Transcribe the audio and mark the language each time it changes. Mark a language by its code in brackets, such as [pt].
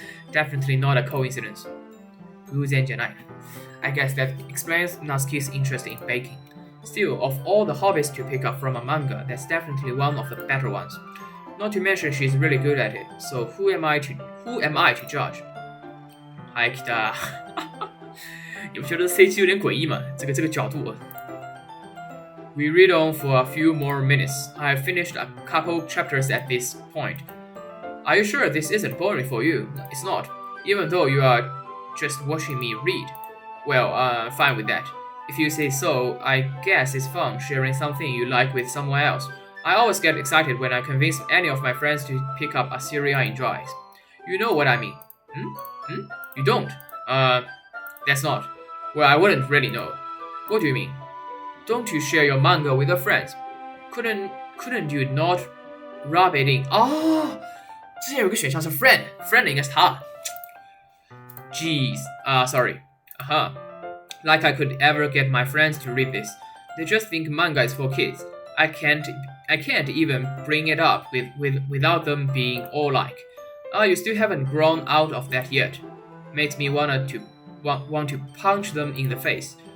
[en] Definitely not a coincidence. I guess that explains Natsuki's interest in baking. Still, of all the hobbies to pick up from a manga, that's definitely one of the better ones. Not to mention she's really good at it, so who am I to judge? [zh] 嗨 Kita 你不觉得 C 期有点诡异吗？这个角度。 [en] We read on for a few more minutes. I have finished a couple chapters at this point. Are you sure this isn't boring for you? It's not, even though you are just watching me read. Well, fine with that. If you say so, I guess it's fun sharing something you like with someone else. I always get excited when I convince any of my friends to pick up a series I enjoy. You know what I mean? You don't? That's not. Well, I wouldn't really know. What do you mean? Don't you share your manga with your friends? Couldn't you not rub it in? [zh] 哦，之前有个选项是 friend 应该是他。 [en] Jeez, sorry. Like I could ever get my friends to read this. They just think manga is for kids. I can't even bring it up without them being all like, you still haven't grown out of that yet. Makes me want to punch them in the face.